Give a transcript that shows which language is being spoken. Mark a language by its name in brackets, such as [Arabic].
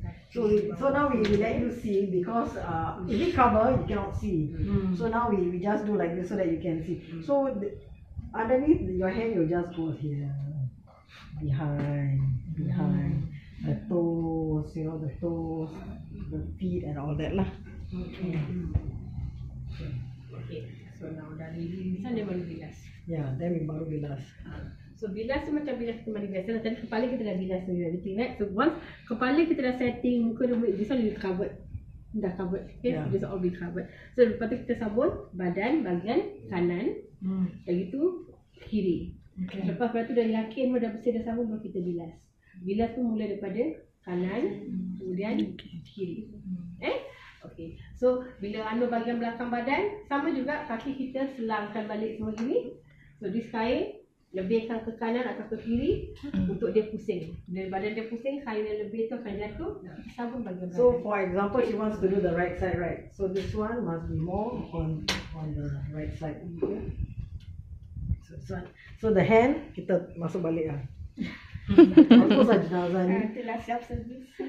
[English] So now we let you see because if we cover you cannot see. So now we just do like this so that you can see. So underneath your hand you just go here, behind the toes, the toes, the feet and all that lah. Okay. [Malay] So now dari lisan dia baru bilas. [English] Yeah, then we baru bilas. [Malay] So bilas tu macam bilas kita mandi biasa lah. Tadi kepala kita dah bilas sendiri, everything right? [English] So once kepala kita dah setting, muka dah this one is covered. Dah covered. Okay, Yeah. [Malay] this all be covered. So lepas tu kita sabun badan bahagian kanan. Lagi tu kiri. [English] Okay. [Malay] Lepas tu dah yakin dah bersih dah sabun, baru kita bilas. Bilas tu mula daripada kanan, kemudian kiri. Okay. So bila bahagian belakang badan, sama juga kaki kita selangkan balik semua gini. So this kain lebihkan ke kanan atau ke kiri untuk dia pusing. Bila badan dia pusing, kain yang lebih tu akan jatuh, kita sabun bahagian badan. [English] So for example, she wants to do the right side, right? So this one must be more on the right side. Okay. So this one. So the hand kita masuk balik lah. [Malay] Apa saja jenazah ni? Itulah self-service.